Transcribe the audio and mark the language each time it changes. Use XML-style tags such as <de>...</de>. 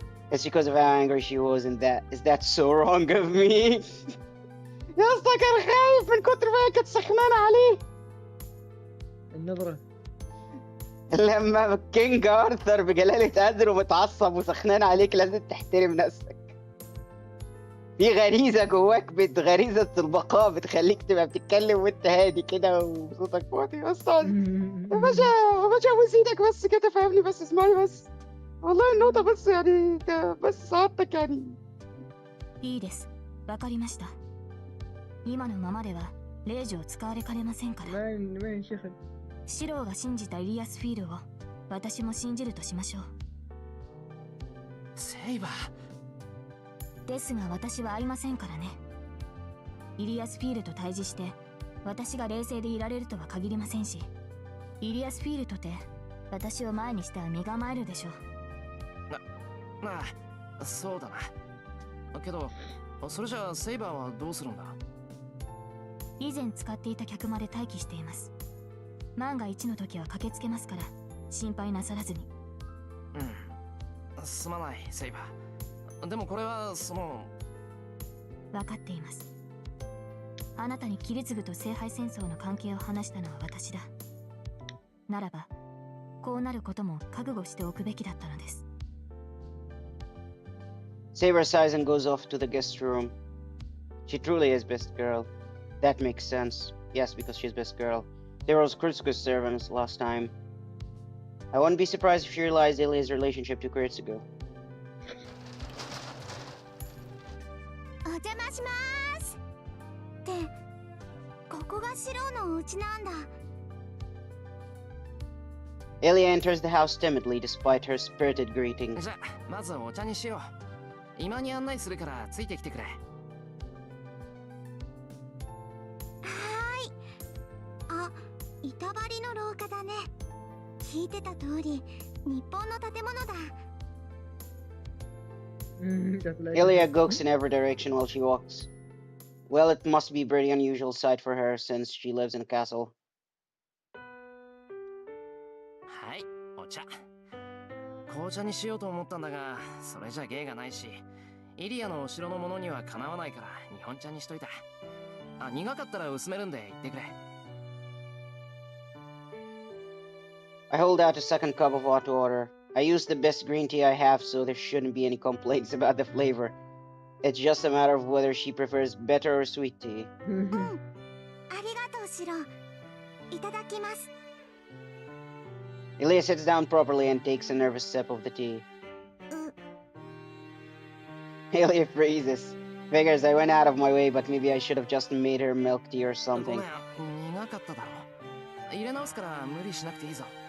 <en>It's because of how angry she was, and that is that so wrong of me.</en> <ar>يا اسطى كان خايف من كتر ما هي كانت سخنانة عليه. النظرة. لما كينج ارثر بجلالة قدره متعصب وسخنان عليك لازم تحترم نفسك. في غريزة جواك غريزة البقاء بتخليك تبقى بتتكلم وانت هادي كده وصوتك واطي. بس يا باشا يا باشا ابوس ايدك بس كده فاهمني بس اسمعني بس. والله النقطة بس يعني بس سعادتك يعني.</ar> <ja>いいです。わかりました。今のままではレイジを使われかねませんから。</ja> <ar>وين شيخ؟</ar> <ja>シローが信じたイリアスフィールを私も信じるとしましょう。セイバー。ですが私は会いませんからね。イリアスフィールと対峙して私が冷静でいられるとは限りませんし、イリアスフィールとて私を前にしては身構えるでしょう。まあ、そうだな。けど、それじゃあセイバーはどうするんだ？以前使っていた客まで待機しています。万が一の時は駆けつけますから心配なさらずに。うん、すまないセイバー。でもこれはその。分かっています。あなたにキリツグと聖杯戦争の関係を話したのは私だ。ならばこうなることも覚悟しておくべきだったのです。</ja> <en>Saber sighs and goes off to the guest room. She truly is best girl. That makes sense. Yes, because she's best girl. They were Kurtsuko's servants last time. I wouldn't be surprised if she realized Ilia's relationship to Kurtsuko.</en> <ja>お邪魔します。ってここがシローのお家なんだ。</ja> <en>Ilia enters the house timidly despite her spirited greetings.</en> <ja>じゃあまずお茶にしよう。今に案内するからついてきてくれ。はーい。あ、板張りの廊下だね。聞いてた通り日本の建物だ。</ja> <en>Ilia gawks in every direction while she walks. Well, it must be a pretty unusual sight for her since she lives in a castle.</en> <ja>はい、お茶。紅茶にしようと思ったんだが、それじゃ芸がないし、イリアのお城のものにはかなわないから日本茶にしといた。あ、苦かったら薄めるんで言ってくれ。</ja> <en>I hold out a second cup of hot water. I use the best green tea I have, so there shouldn't be any complaints about the flavor. It's just a matter of whether she prefers bitter or sweet tea.</en> <ja>うん。ありがとうシロー。いただきます。</ja> <en>Ilia sits down properly and takes a nervous sip of the tea. Ilia freezes. Figures I went out of my way, but maybe I should have just made her milk tea or something.</en> <ja>めん、苦かっただろ。入れ直すから無理しなくていいぞ。</ja>